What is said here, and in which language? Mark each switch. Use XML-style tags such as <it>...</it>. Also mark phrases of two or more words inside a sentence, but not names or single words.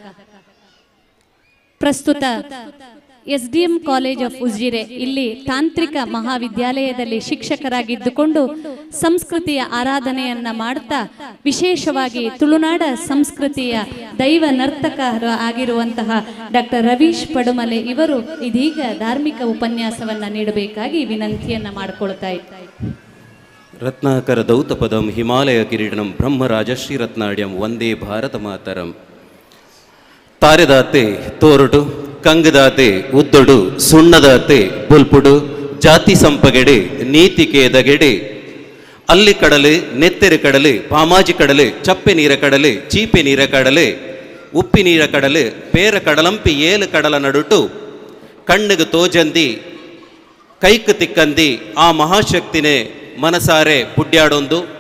<kn>ಪ್ರಸ್ತುತ SDM ಕಾಲೇಜ್ ಆಫ್ ಉಜಿರೆ ಇಲ್ಲಿ ತಾಂತ್ರಿಕ ಮಹಾವಿದ್ಯಾಲಯದಲ್ಲಿ ಶಿಕ್ಷಕರಾಗಿದ್ದುಕೊಂಡು ಸಂಸ್ಕೃತಿಯ ಆರಾಧನೆಯನ್ನ ಮಾಡುತ್ತಾ ವಿಶೇಷವಾಗಿ ತುಳುನಾಡ ಸಂಸ್ಕೃತಿಯ ದೈವ ನರ್ತಕರು ಆಗಿರುವಂತಹ ಡಾಕ್ಟರ್ ರವೀಶ್ ಪಡುಮಲೆ ಇವರು ಇದೀಗ ಧಾರ್ಮಿಕ ಉಪನ್ಯಾಸವನ್ನ ನೀಡಬೇಕಾಗಿ ವಿನಂತಿಯನ್ನ ಮಾಡಿಕೊಳ್ತಾ ಇದ್ದಾರೆ.</kn> <sa>ರತ್ನಾಕರ ದೌತಪದಂ ಹಿಮಾಲಯ ಕಿರೀಟಂ ಬ್ರಹ್ಮರಾಜಶ್ರೀ ರತ್ನಾಡ್ಯಂ ವಂದೇ ಭಾರತ ಮಾತರಂ.</sa> <tcy>ತಾರೆದಾತೆ ತೋರುಡು ಕಂಗದಾತೆ ಉದ್ದೊಡು ಸುಣ್ಣದಾತೆ ಬುಲ್ಪುಡು ಜಾತಿ ಸಂಪಗೆಡೆ ನೀತಿಕೇದಗೆಡೆ ಅಲ್ಲಿ ಕಡಲೆ ನೆತ್ತೆರೆ ಕಡಲೆ ಪಾಮಾಜಿ ಕಡಲೆ ಚಪ್ಪೆ ನೀರ ಕಡಲೆ ಚೀಪೆ ನೀರ ಕಡಲೆ ಉಪ್ಪಿ ನೀರ ಕಡಲೆ ಪೇರ ಕಡಲಂಪಿ ಏಲು ಕಡಲ ನಡುಟು ಕಣ್ಣಿಗೆ ತೋಜಂದಿ ಕೈಕ್ ತಿಕ್ಕಂದಿ ಆ ಮಹಾಶಕ್ತಿನೇ ಮನಸಾರೆ ಪುಡ್ಯಾಡೊಂದು.</tcy>